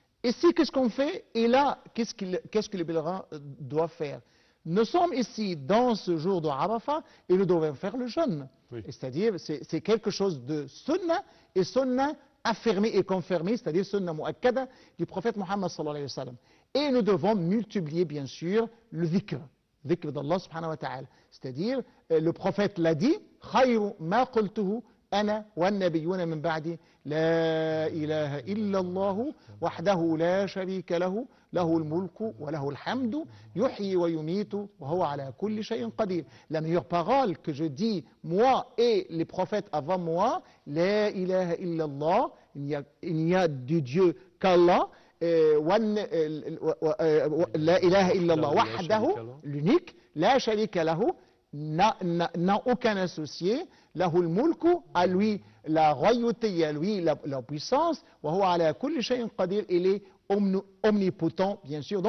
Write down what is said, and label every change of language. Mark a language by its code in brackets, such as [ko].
[fr] Ici, qu'est-ce qu'on fait? Et là, qu'est-ce que le pèlerin doit faire? Nous sommes ici dans ce jour de Arafat et nous devons faire le jeûne. Oui. C'est-à-dire, c'est quelque chose de sunna, et sunna affirmé et confirmé, c'est-à-dire sunna mu'akkada du prophète Muhammad [ar] sallallahu alayhi wa sallam. [fr] Et nous devons multiplier, bien sûr, le dhikr d'Allah subhanahu wa ta'ala. C'est-à-dire, le prophète l'a dit, [ar] khayru ma qultuhu أنا والنبيون من بعدي لا إله إلا الله وحده لا شريك له له الملك وله الحمد يحيي ويميت وهو على كل شيء قدير. [fr] La meilleure parole que je dis, moi et les prophètes avant moi, [ar] لا إله إلا الله, [fr] il n'y a de Dieu qu'Allah, [ar] لا إله إلا الله وحده, [fr] l'unique, [ar] لا شريك له, [fr] n'a aucun associé, [ar] lahul mulku, [fr] à lui la royauté, à lui la puissance, [ar] wa huwa ala kulli shay'in qadir, [fr] il est omnipotent, bien sûr.